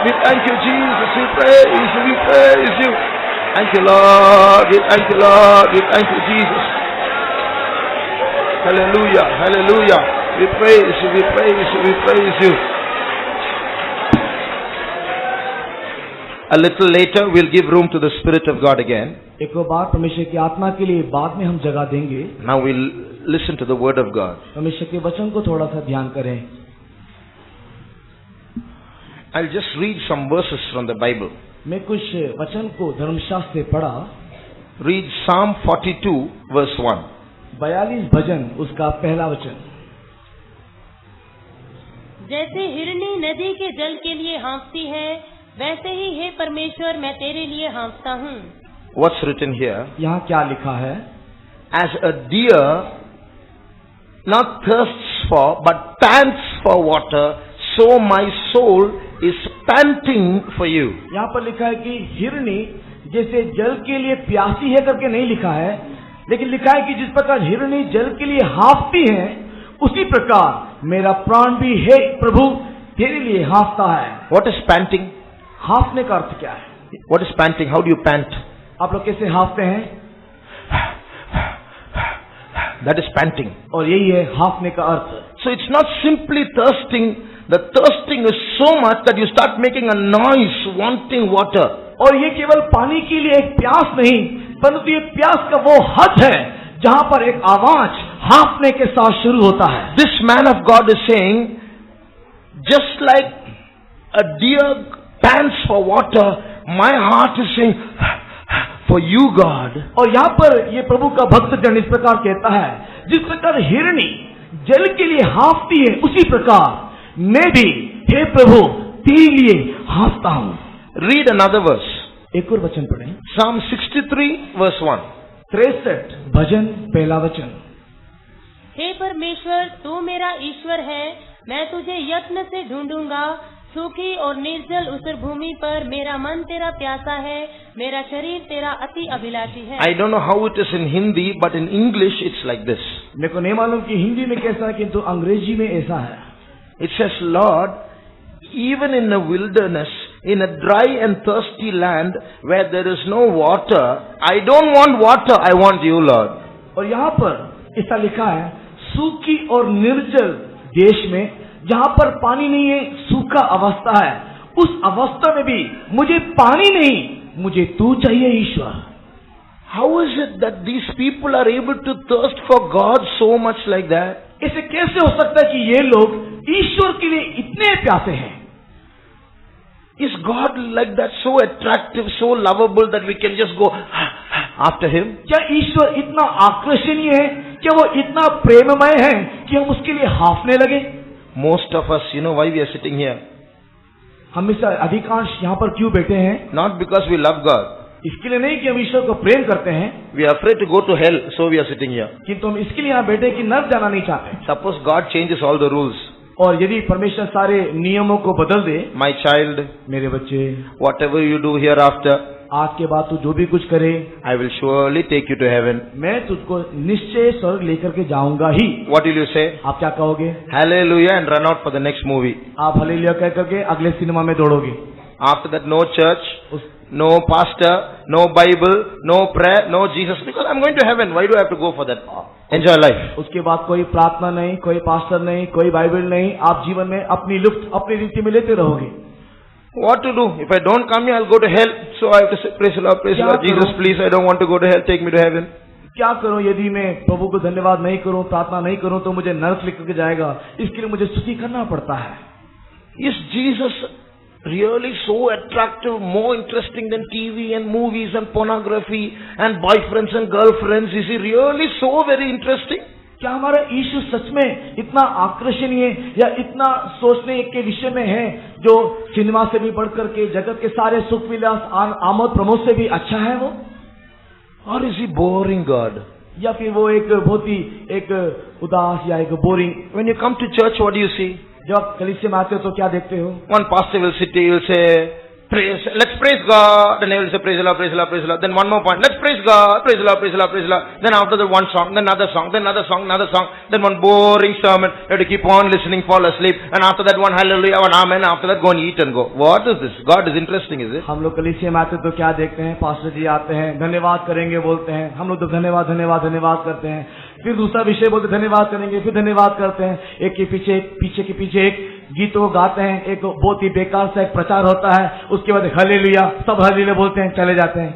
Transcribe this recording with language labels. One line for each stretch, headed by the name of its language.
English: We thank you, Jesus. We praise you. We praise you. Thank you, Lord. We thank you, Lord. We thank you, Jesus. Hallelujah. Hallelujah. We praise you, we praise you, we praise you. A little later we'll give room to the Spirit of God again.
Hindi: एक बार परमेश्वर की आत्मा के लिए बाद में हम जगह देंगे।
English: Now we'll listen to the Word of God.
Hindi: परमेश्वर के वचन को थोड़ा सा ध्यान करें।
English: I'll just read some verses from the Bible.
Hindi: मैं कुछ वचन को धर्मशास्त्र से पढ़ा।
English: Read Psalm 42 verse 1.
Hindi: 42 भजन उसका पहला वचन। जैसे हिरनी नदी के जल के लिए हाँफती है, वैसे ही हे परमेश्वर मैं तेरे लिए हाँफता हूँ।
English: What's written here?
Hindi: यहाँ क्या लिखा है?
English: As a deer not thirsts for but pants for water, so my soul is panting for you.
Hindi: यहाँ पर लिखा है कि हिरनी जैसे जल के लिए प्यासी है करके नहीं लिखा है, लेकिन लिखा है कि जिस प्रकार हिरनी जल के लिए हाँफती है, उसी प्रकार मेरा प्राण भी है प्रभु तेरे लिए हाँफता है।
English: What is panting?
Hindi: हाँफने का अर्थ क्या है?
English: What is panting? How do you pant?
Hindi: आप लोग कैसे हाँफते हैं?
English: That is panting.
Hindi: और यही है हाँफने का अर्थ।
English: So it's not simply thirsting. The thirsting is so much that you start making a noise wanting water.
Hindi: और ये केवल पानी के लिए एक प्यास नहीं, परंतु ये प्यास का वो हद है जहां पर एक आवाज हाँफने के साथ शुरू होता है।
English: This man of God is saying, just like a deer pants for water, my heart is saying, for you God.
Hindi: और यहाँ पर ये प्रभु का भक्त जन इस प्रकार कहता है, जिस प्रकार हिरनी जल के लिए हाँफती है, उसी प्रकार मैं भी हे प्रभु तेरे लिए हाँफता हूँ।
English: Read another verse.
Hindi: एक और वचन पढ़ें।
English: Psalm 63 verse 1.
Hindi: 63 भजन पहला वचन। हे परमेश्वर तू मेरा ईश्वर है, मैं तुझे यत्न से ढूंढूंगा। सूखी और निर्जल उसर भूमि पर मेरा मन तेरा प्यासा है, मेरा शरीर तेरा अति अभिलाषी है।
English: I don't know how it is in Hindi, but in English it's like this.
Hindi: मेरे को नहीं मालूम कि हिंदी में कैसा है, किंतु अंग्रेजी में ऐसा है।
English: It says, Lord, even in the wilderness, in a dry and thirsty land where there is no water, I don't want water, I want you, Lord.
Hindi: और यहाँ पर ऐसा लिखा है, सूखी और निर्जल देश में जहाँ पर पानी नहीं है, सूखा अवस्था है, उस अवस्था में भी मुझे पानी नहीं, मुझे तू चाहिए ईश्वर।
English: How is it that these people are able to thirst for God so much like that?
Hindi: ऐसे कैसे हो सकता है कि ये लोग ईश्वर के लिए इतने प्यासे हैं?
English: Is God like that, so attractive, so lovable that we can just go after Him?
Hindi: क्या ईश्वर इतना आकर्षणीय है? क्या वो इतना प्रेममय है कि हम उसके लिए हाँफने लगे?
English: Most of us, you know why we are sitting here?
Hindi: हम में से अधिकांश यहाँ पर क्यों बैठे हैं?
English: Not because we love God.
Hindi: इसके लिए नहीं कि हम ईश्वर को प्रेम करते हैं,
English: We are afraid to go to hell, so we are sitting here.
Hindi: किंतु हम इसके लिए यहाँ बैठे कि नर्क जाना नहीं चाहते।
English: Suppose God changes all the rules.
Hindi: और यदि परमेश्वर सारे नियमों को बदल दे,
English: My child,
Hindi: मेरे बच्चे,
English: whatever you do hereafter,
Hindi: आज के बाद तू जो भी कुछ करे,
English: I will surely take you to heaven.
Hindi: मैं तुझको निश्चय स्वर्ग लेकर के जाऊंगा ही।
English: What will you say?
Hindi: आप क्या कहोगे?
English: Hallelujah and run out for the next movie.
Hindi: आप हालेलुया कह करके अगले सिनेमा में दौड़ोगे।
English: After that, no church,
Hindi: उस
English: no pastor, no Bible, no prayer, no Jesus, because I'm going to heaven. Why do I have to go for that? Enjoy life.
Hindi: उसके बाद कोई प्रार्थना नहीं, कोई पास्टर नहीं, कोई बाइबल नहीं, आप जीवन में अपनी लुफ्त अपनी रीति में लेते रहोगे।
English: What to do? If I don't come here, I'll go to hell. So I have to say, praise the Lord, Jesus, please, I don't want to go to hell, take me to heaven.
Hindi: क्या करूं यदि मैं प्रभु को धन्यवाद नहीं करूं, प्रार्थना नहीं करूं, तो मुझे नरक लेकर के जाएगा। इसके लिए मुझे स्तुति करना पड़ता है।
English: Is Jesus really so attractive, more interesting than TV and movies and pornography and boyfriends and girlfriends? Is he really so very interesting?
Hindi: क्या हमारा यीशु सच में इतना आकर्षणीय या इतना सोचने के विषय में है, जो सिनेमा से भी बढ़कर के जगत के सारे सुख विलास आमोद प्रमोद से भी अच्छा है वो?
English: Or is he boring God?
Hindi: या फिर वो एक बहुत ही एक उदास या एक boring?
English: When you come to church, what do you see?
Hindi: जब आप कलीसिया में आते हो तो क्या देखते हो?
English: One pastor will sit, he will say, praise, let's praise God, and he will say, praise the Lord, praise the Lord, praise the Lord. Then one more point, let's praise God, praise the Lord, praise the Lord, praise the Lord. Then after that one song, then another song, then another song, another song, then one boring sermon, you have to keep on listening, fall asleep, and after that one hallelujah, one amen, after that go and eat and go. What is this? God is interesting, is it?
Hindi: हम लोग कलीसिया में आते तो क्या देखते हैं? Pastor जी आते हैं, धन्यवाद करेंगे बोलते हैं, हम लोग तो धन्यवाद धन्यवाद धन्यवाद करते हैं, फिर दूसरा विषय बोलते धन्यवाद करेंगे, फिर धन्यवाद करते हैं, एक के पीछे एक गीतों को गाते हैं, एक बहुत ही बेकार सा एक प्रचार होता है, उसके बाद हालेलुया, सब हालेलुया बोलते हैं, चले जाते हैं।